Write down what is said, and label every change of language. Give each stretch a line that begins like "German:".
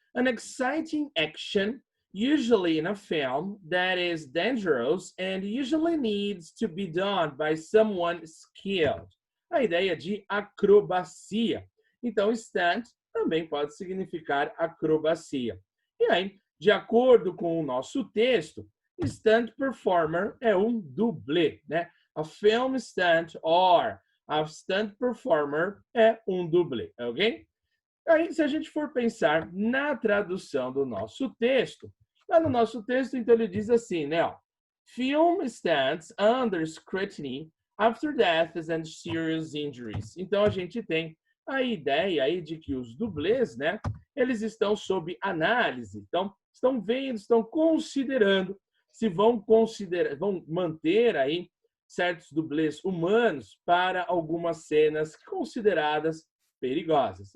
English: An exciting action, usually in a film, that is dangerous and usually needs to be done by someone skilled.
Portuguese: A ideia de acrobacia. Então, stunt também pode significar acrobacia. E aí, de acordo com o nosso texto, stunt performer é um dublê, né?
English: A film stunt or a stunt performer
Portuguese: é um dublê,
English: ok?
Portuguese: Aí, se a gente for pensar na tradução do nosso texto, lá no nosso texto, então, ele diz assim, né? Ó,
English: film stunts under scrutiny after deaths and serious injuries.
Portuguese: Então, a gente tem a ideia aí de que os dublês, né, eles estão sob análise. Então, estão vendo, estão considerando se vão manter aí certos dublês humanos para algumas cenas consideradas perigosas.